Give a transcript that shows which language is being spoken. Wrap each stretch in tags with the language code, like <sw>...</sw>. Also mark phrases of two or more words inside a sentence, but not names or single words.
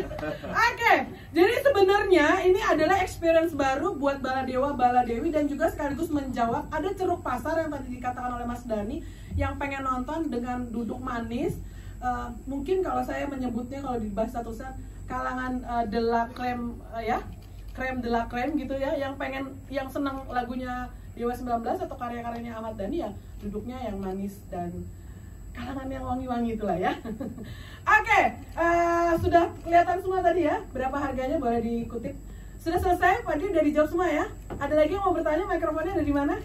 <id>Oke, jadi sebenarnya ini adalah experience baru buat Baladewa, Baladewi, dan juga sekaligus menjawab ada ceruk pasar yang tadi dikatakan oleh Mas Dhani yang pengen nonton dengan duduk manis. Mungkin kalau saya menyebutnya kalau di bahasa tulisan kalangan</id> <fr>de la crème</fr> <id>ya,</id> <fr>crème de la crème</fr> <id>gitu ya, yang senang lagunya Dewa 19 atau karya-karyanya Ahmad Dhani ya duduknya yang manis dan kalangan yang wangi-wangi itulah ya. Oke, sudah kelihatan semua tadi ya, berapa harganya boleh dikutip. Sudah selesai, Pak Di udah dijawab semua ya. Ada lagi yang mau bertanya, mikrofonnya ada di mana?</id>